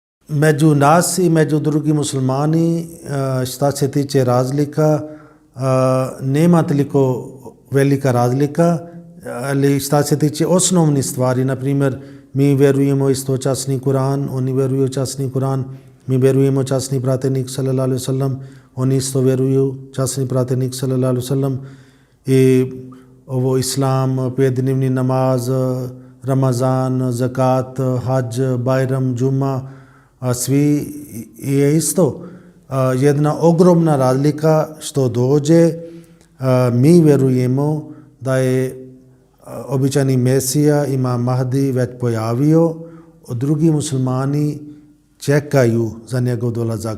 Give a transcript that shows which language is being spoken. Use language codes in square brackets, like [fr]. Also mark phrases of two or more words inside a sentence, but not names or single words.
[bs] među nas i među drugi muslimani šta se tiče razlika nema toliko velika razlika, ali šta se tiče osnovnih stvari, na primjer mi vjerujemo isto časni Kur'an, oni vjeruju časni Kur'an, mi vjerujemo časni pratenik [ar] صلى الله عليه وسلم, [bs] oni isto vjeruju časni pratenik [ar] صلى الله عليه وسلم, [bs] i ovo islam, 5-dnevni namaz, Ramazan, zakat, hađ, bajram, džuma, svi je isto. Jedna ogromna razlika što dođe, mi vjerujemo da je običajni Mesija, Imam Mahdi, već pojavio, drugi muslimani čekaju za njegov dolazak.